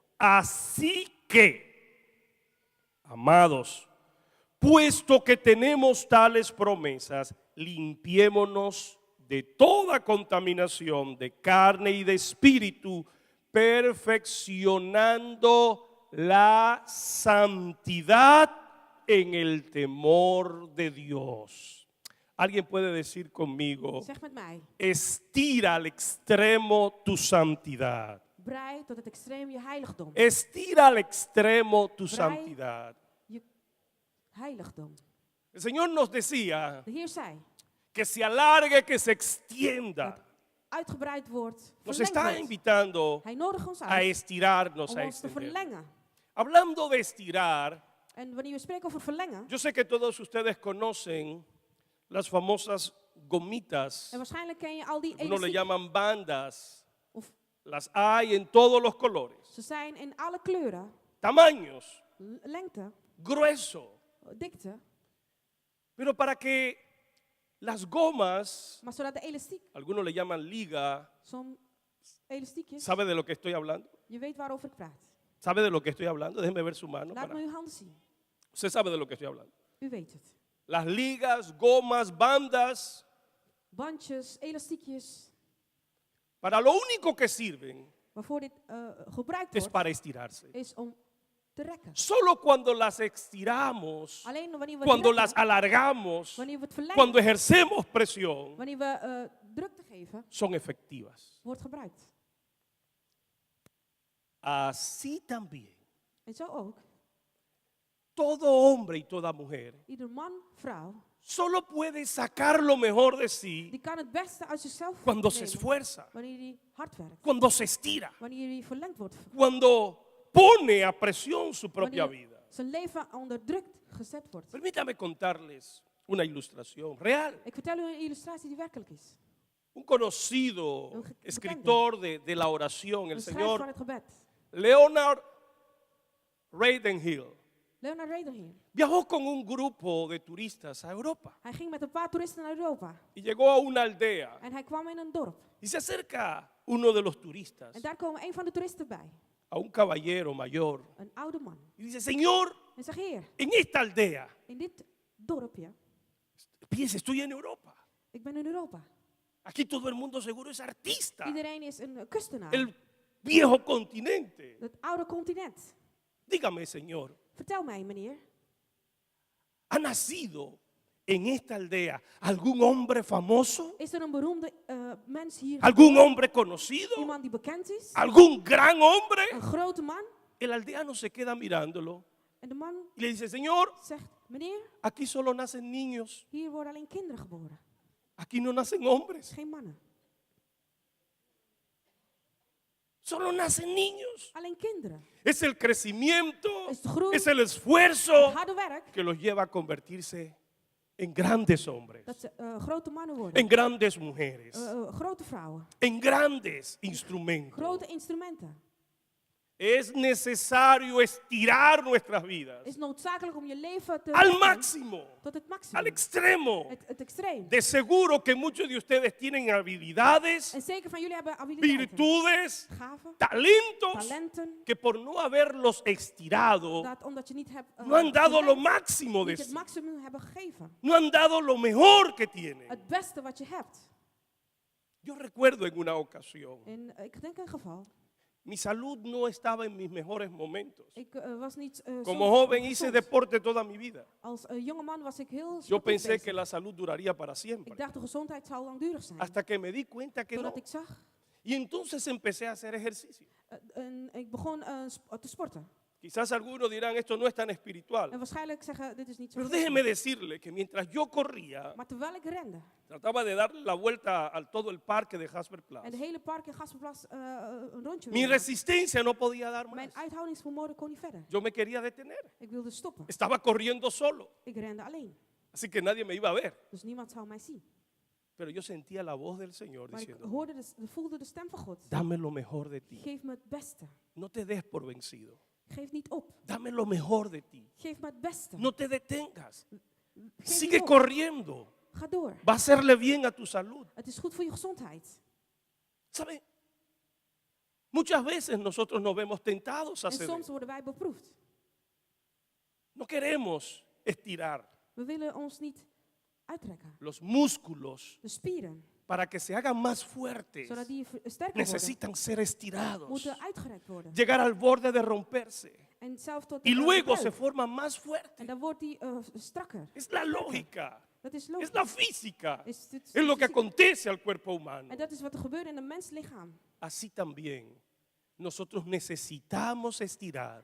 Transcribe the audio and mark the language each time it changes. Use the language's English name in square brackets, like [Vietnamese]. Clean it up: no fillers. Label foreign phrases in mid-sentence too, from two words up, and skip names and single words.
[Spanish] Así que, amados, puesto que tenemos tales promesas, limpiémonos de toda contaminación de carne y de espíritu, perfeccionando la santidad en el temor de Dios. Alguien puede decir conmigo, [Dutch] Zeg met mij. [Spanish] estira al extremo tu santidad. [Dutch] Brei tot het extreem je heiligdom. [Spanish] Estira al extremo tu [Dutch] Brei. [Spanish] santidad. [Dutch] Je heiligdom. [Spanish] El Señor nos decía [Dutch] De Heer zei [Spanish] que se alargue, que se extienda. [Dutch] dat uitgebreid wordt, [Spanish] Nos [Dutch] verlengd [Spanish] está [Dutch] wordt. [Spanish] invitando [Dutch] Hij nodigt ons [Spanish] a [Dutch] uit [Spanish] estirarnos, [Dutch] om [Spanish] a [Dutch] ons te [Spanish] extender. [Dutch] verlengen. [Spanish] Hablando de estirar, [Dutch] En wanneer we spreken over verlengen, [Spanish] yo sé que todos ustedes conocen las famosas gomitas. [Dutch] en waarschijnlijk ken je al die [Spanish] Algunos le [Dutch] elastiek, [Spanish] llaman bandas. [Dutch] of [Spanish] Las hay en todos los colores, [Dutch] ze zijn in alle kleuren, [Spanish] tamaños, [Dutch] lengte, [Spanish] grueso. [Dutch] dikte, [Spanish] Pero para que las gomas, [Dutch] maar zodat de elastiek, [Spanish] algunos le llaman liga, [Dutch] zo'n elastiekjes, [Spanish] ¿sabe de lo que estoy hablando? [Dutch] je weet waarover ik praat. [Spanish] ¿Sabe de lo que estoy hablando? Déjeme ver su mano. [Dutch] Laat me uw handen zien. [Spanish] Usted sabe de lo que estoy hablando. [Dutch] U weet het. [Spanish] Las ligas, gomas, bandas, [Dutch] Bandjes, elastiekjes, [Spanish] para lo único que sirven [Dutch] waarvoor dit gebruikt [Spanish] es [Dutch] wordt, [Spanish] para estirarse. [Dutch] is om te rekken. [Spanish] Solo cuando las estiramos, [Dutch] Alleen wanneer we [Spanish] cuando [Dutch] het [Spanish] las [Dutch] rekken, [Spanish] alargamos, [Dutch] wanneer we het verlengen, [Spanish] cuando ejercemos presión, [Dutch] wanneer we drukte geven, [Spanish] son efectivas. [Dutch] wordt gebruikt. [Spanish] Así también, [Dutch] En zo ook, [Spanish] todo hombre y toda mujer [Dutch] ieder man, vrouw, [Spanish] solo puede sacar lo mejor de sí [Dutch] die kan het beste uit zichzelf [Spanish] cuando se [Dutch] nemen, [Spanish] esfuerza, [Dutch] wanneer hij hard werkt, [Spanish] cuando se estira, [Dutch] wanneer hij verlengd wordt, [Spanish] cuando pone a presión su propia [Dutch] wanneer [Spanish] vida. [Dutch] zijn leven onder druk gezet wordt. [Spanish] Permítame contarles una ilustración real. [Dutch] Ik vertel u een illustratie die werkelijk is. [Spanish] Un conocido [Dutch] Un [Spanish] escritor de la oración, el [Dutch] Een schrijver van [Spanish] señor [Dutch] het gebed. [Spanish] Leonard Ravenhill, [Dutch] Leonard Ravenhill. [Spanish] viajó con un grupo de turistas a Europa [Dutch] Hij ging met een paar toeristen naar Europa. [Spanish] y llegó a una aldea [Dutch] En hij kwam in een dorp. [Spanish] y se acerca uno de los turistas, [Dutch] En daar komen een van de toeristen bij. [Spanish] a un caballero mayor, [Dutch] Een oude man. [Spanish] y dice, Señor, [Dutch] En zegt, Heer, [Spanish] en esta aldea, [Dutch] in dit dorpje, [Spanish] piensa, estoy en Europa. [Dutch] ik ben in Europa. [Spanish] Aquí todo el mundo seguro es artista. [Dutch] Iedereen is een kunstenaar. [Spanish] El viejo continente. [Dutch] Het oude continent. [Spanish] Dígame, Señor, [Dutch] Vertel mij, meneer. [Spanish] ¿ha nacido en esta aldea algún hombre famoso? [Dutch] Is er een beroemde mens hier? [Spanish] ¿Algún hombre conocido? [Dutch] Iemand die bekend is? [Spanish] ¿Algún gran hombre? [Dutch] Een grote man? [Spanish] El aldeano se queda mirándolo [Dutch] En de man [Spanish] y le dice, Señor, [Dutch] zegt, meneer, [Spanish] aquí solo nacen niños. [Dutch] hier worden alleen kinderen geboren. [Spanish] Aquí no nacen hombres. [Dutch] Geen mannen. [Spanish] Solo nacen niños. [Dutch] Alleen kinderen. [Spanish] Es el crecimiento, [Dutch] Es de groei. [Spanish] es el [Dutch] Het [Spanish] esfuerzo [Dutch] harde werk, [Spanish] que los lleva a convertirse en grandes hombres, [Dutch] dat ze grote mannen worden. [Spanish] en grandes mujeres, [Dutch] Grote vrouwen. [Spanish] en grandes instrumentos. [Dutch] Grote instrumenten. [Spanish] Es necesario estirar nuestras vidas [Dutch] Het is noodzakelijk om je leven te [Spanish] al [Dutch] rekken [Spanish] máximo, [Dutch] tot het [Spanish] al [Dutch] maximum. [Spanish] extremo. [Dutch] Het extreem. [Spanish] De seguro que muchos de ustedes tienen habilidades, [Dutch] En zeker van jullie hebben habiliteiten, [Spanish] virtudes, [Dutch] gaven, [Spanish] talentos, [Dutch] talenten, [Spanish] que por no haberlos estirado, [Dutch] dat omdat je niet hebt [Spanish] no han dado lo [Dutch] gewerkt, [Spanish] máximo de [Dutch] niet het [Spanish] sí, [Dutch] maximum hebben gegeven. [Spanish] no han dado lo mejor que tienen. [Dutch] Het beste wat je hebt. [Spanish] Yo recuerdo en una ocasión, [Dutch] En ik denk een geval. [Spanish] mi salud no estaba en mis mejores momentos. [Dutch] Ik was niet [Spanish] Como [Dutch] zo [Spanish] joven hice [Dutch] gezond. [Spanish] deporte toda mi vida. [Dutch] Als jonge man was ik heel [Spanish] Yo [Dutch] sportief [Spanish] pensé [Dutch] bezig. [Spanish] que la salud duraría para [Dutch] Ik [Spanish] siempre, [Dutch] dacht de gezondheid zou langdurig zijn. [Spanish] hasta que me di cuenta que no. [Dutch] Totdat ik zag. [Spanish] Y entonces empecé a hacer ejercicio. [Dutch] En ik begon te sporten. [Spanish] Quizás algunos dirán, esto no es tan espiritual. [Dutch] En waarschijnlijk zeggen, dit is niet zo [Spanish] Pero [Dutch] geestelijk. [Spanish] déjeme decirle que mientras yo corría, [Dutch] Maar terwijl ik rende. [Spanish] trataba de darle la vuelta a todo el parque de Jasper [Dutch] En [Spanish] Plaza. [Dutch] de hele park in Gasperplas een rondje [Spanish] Mi [Dutch] wilde maken. [Spanish] resistencia no podía dar más. [Dutch] Mijn uithoudingsvermogen kon niet verder. [Spanish] Yo me quería detener. [Dutch] Ik wilde stoppen. [Spanish] Estaba corriendo solo, [Dutch] Ik rende alleen. [Spanish] así que nadie me iba a ver. [Dutch] Dus niemand zou mij zien. [Spanish] Pero yo sentía la voz del Señor [Dutch] Maar ik [Spanish] diciendo, [Dutch] hoorde voelde de stem van God. [Spanish] dame lo mejor de ti. [Dutch] Geef me het beste. [Spanish] No te des por vencido. [Dutch] Geef niet op. [Spanish] Dame lo mejor de ti. [Dutch] Geef me het beste. [Spanish] No te detengas. [Dutch] Geef [Spanish] Sigue [Dutch] niet op. [Spanish] corriendo. [Dutch] Ga door. [Spanish] Va a hacerle bien a tu salud. [Dutch] Het is goed voor je gezondheid. [Spanish] ¿Sabe? Muchas veces nosotros nos vemos tentados a [Dutch] En [Spanish] hacer [Dutch] soms [Spanish] eso. [Dutch] worden wij beproefd. [Spanish] No queremos estirar [Dutch] We willen ons niet uittrekken. [Spanish] los músculos [Dutch] De spieren, [Spanish] para que se hagan más fuertes. [Dutch] zodat die sterker worden, [Spanish] Necesitan ser estirados, [Dutch] moeten uitgerekt worden. [Spanish] llegar al borde de romperse [Dutch] En zelf tot [Spanish] y [Dutch] de [Spanish] luego [Dutch] breuk. [Spanish] se forman más [Dutch] En [Spanish] fuertes. [Dutch] dan wordt die strakker. [Spanish] Es la lógica, [Dutch] Dat is [Spanish] es [Dutch] logisch. [Spanish] la física, [Dutch] Is dit- [Spanish] es lo que [Dutch] fysiek. [Spanish] acontece al cuerpo humano. [Dutch] En dat is wat er gebeurt in een menslichaam. [Spanish] Así también nosotros necesitamos estirar